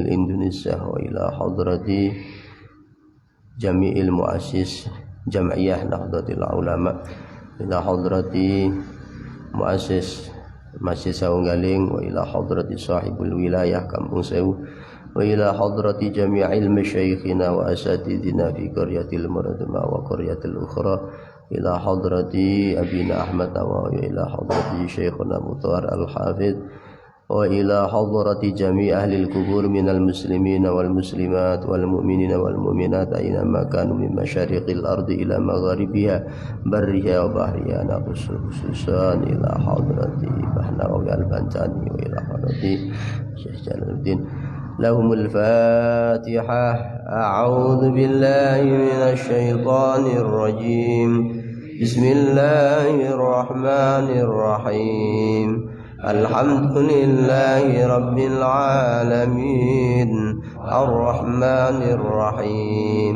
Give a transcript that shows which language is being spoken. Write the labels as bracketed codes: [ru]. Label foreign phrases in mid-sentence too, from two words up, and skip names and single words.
[ar] Indonesia وإلى حضرة جميع المؤسس جمعية Nahdlatul Ulama إلى حضرة مؤسس Masjid Saunggaling وإلى حضرة صاحب الولاية Kampung Sewu وإلى حضرة جميع مشايخنا وأساتذتنا في قرية المرادمة والقرية الأخرى إلى حضرة أبينا Ahmad وإلى حضرة شيخنا Muthar al-Hafidh وإلى حضرة جميع أهل القبور من المسلمين والمسلمات والمؤمنين والمؤمنات أينما كانوا من مشارق الأرض إلى مغاربها برها وبحرها خصوصا إلى حضرة Bahnawi al-Bantani وإلى حضرة الشيخ Jalaluddin لهم الفاتحة. أعوذ بالله من الشيطان الرجيم. بسم الله الرحمن الرحيم. الحمد لله رب العالمين الرحمن الرحيم